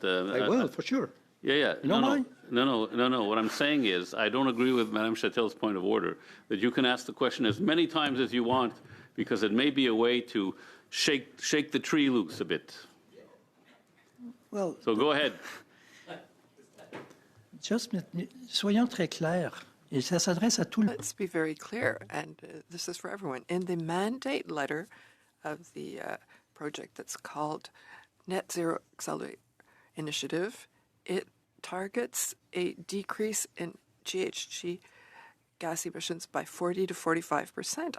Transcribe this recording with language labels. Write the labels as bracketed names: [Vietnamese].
[English] I will, for sure. Yeah. You don't mind? No. What I'm saying is I don't agree with Madame Chatel's point of order that you can ask the question as many times as you want because it may be a way to shake the tree loose a bit. Well, so go ahead. [French] Just soyons très clairs. Et ça s'adresse à tout le. [English] Let's be very clear, and this is for everyone. In the mandate letter of the project that's called Net Zero Accelerator Initiative, it targets a decrease in GHG gas emissions by 40 to 45%.